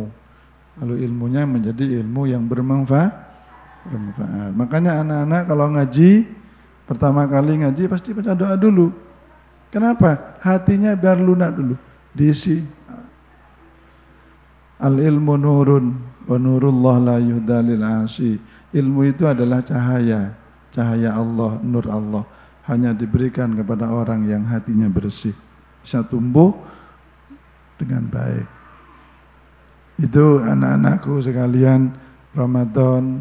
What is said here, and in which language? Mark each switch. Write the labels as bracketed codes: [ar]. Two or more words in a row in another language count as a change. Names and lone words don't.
[id] Lalu ilmunya menjadi ilmu yang bermanfaat. Makanya anak-anak kalau ngaji, pertama kali ngaji pasti baca doa dulu. Kenapa? Hatinya biar lunak dulu. [ar] Diisi. العلم نور ونور الله لا يهدى للعاصي. [id] Ilmu itu adalah cahaya. Cahaya Allah, [ar] نور الله. [id] Hanya diberikan kepada orang yang hatinya bersih. Bisa tumbuh dengan baik. Itu anak-anakku sekalian, Ramadan.